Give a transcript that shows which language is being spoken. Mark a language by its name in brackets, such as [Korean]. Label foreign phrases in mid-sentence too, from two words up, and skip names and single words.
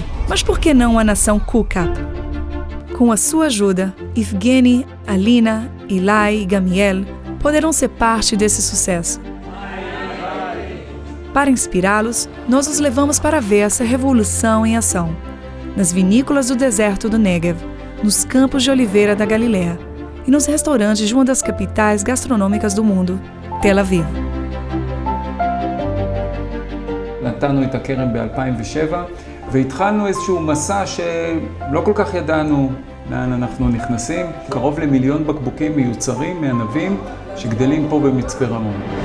[Portuguese] Mas por que não uma nação cook-up? Com a sua ajuda, Evgeny, Alina, Ilai e Gamiel poderão ser parte desse sucesso. Para inspirá-los, nós os levamos para ver essa revolução em ação, nas vinícolas do deserto do Negev, nos campos de oliveira da Galileia e nos restaurantes de uma das capitais gastronômicas do mundo, Tel Aviv. [Hebrew] נתנו את הכרם ב-2007 והתחלנו איזשהו מסע שלא כל כך ידענו לאן אנחנו נכנסים. קרוב ל1,000,000 בקבוקים מיוצרים מענבים שגדלים פה במצפה רמון.